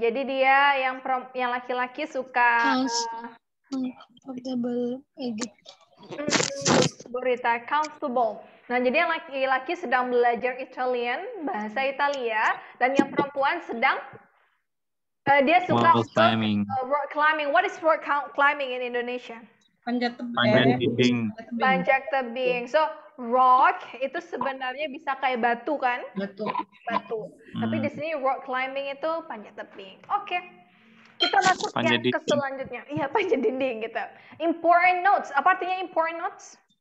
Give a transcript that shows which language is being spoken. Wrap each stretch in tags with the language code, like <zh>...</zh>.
<id>Jadi dia yang laki-laki suka</id> <en>Comfortable.</en> <id>berita comfortable. Nah, jadi yang laki-laki sedang belajar Italian, bahasa Italia, dan yang perempuan sedang dia suka</id> <en>Rock climbing. rock climbing. What is rock climbing in Indonesia?</en> <id>Panjat tebing. Panjat tebing.</id> <en>So rock</en> <id>itu sebenarnya bisa kayak batu kan? Batu. Tapi di sini rock climbing itu panjat tebing. Oke. Kita masuk yang ke selanjutnya. Iya, panjat dinding gitu.</id> <en>Important notes.</en> <id>Apa artinya</id> <en>important notes?</en>